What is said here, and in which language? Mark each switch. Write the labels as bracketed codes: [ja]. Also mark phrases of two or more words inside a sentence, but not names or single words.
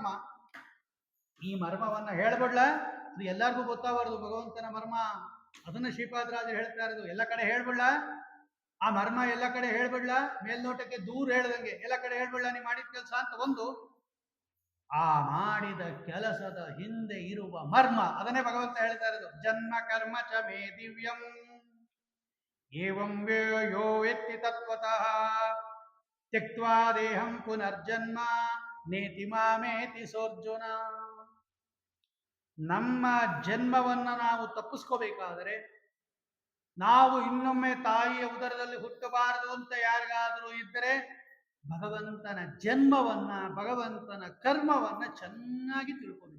[kn] ಈ ಮರ್ಮವನ್ನ ಹೇಳ್ಬಿಡ್ಲ, ಅದು ಎಲ್ಲರಿಗೂ ಗೊತ್ತಾಗಬಾರ್ದು ಭಗವಂತನ ಮರ್ಮ. ಅದನ್ನ ಶ್ರೀಪಾದರಾಜರು ಹೇಳ್ತಾ ಇರೋದು. ಎಲ್ಲ ಕಡೆ ಹೇಳ್ಬಿಡ್ಲ ಆ ಮರ್ಮ, ಎಲ್ಲ ಕಡೆ ಹೇಳ್ಬಿಡ್ಲ, ಮೇಲ್ನೋಟಕ್ಕೆ ದೂರ ಹೇಳ್ದಂಗೆ ಎಲ್ಲ ಕಡೆ ಹೇಳ್ಬಿಡ್ಲ ನೀ ಮಾಡಿದ ಕೆಲಸ ಅಂತ ಒಂದು. ಆ ಮಾಡಿದ ಕೆಲಸದ ಹಿಂದೆ ಇರುವ ಮರ್ಮ, ಅದನ್ನೇ ಭಗವಂತ ಹೇಳ್ತಾ ಇರೋದು. [sa] ಜನ್ಮ ಕರ್ಮ ಚ ಮೇ ದಿವ್ಯಂ ಏವಂ ಯೋ ವೇತ್ತಿ ತತ್ವತಃ ತ್ಯಕ್ತ್ವಾ ದೇಹಂ ಪುನರ್ಜನ್ಮ ನೇತಿ ಮಾಮೇತಿ ಸೋರ್ಜುನ. [kn] ನಮ್ಮ ಜನ್ಮವನ್ನು ನಾವು ತಪ್ಪಿಸ್ಕೋಬೇಕಾದರೆ, ನಾವು ಇನ್ನೊಮ್ಮೆ ತಾಯಿಯ ಉದರದಲ್ಲಿ ಹುಟ್ಟಬಾರದು ಅಂತ ಯಾರಿಗಾದರೂ ಇದ್ದರೆ, ಭಗವಂತನ ಜನ್ಮವನ್ನ, ಭಗವಂತನ ಕರ್ಮವನ್ನ ಚೆನ್ನಾಗಿ ತಿಳ್ಕೋಬೇಕು.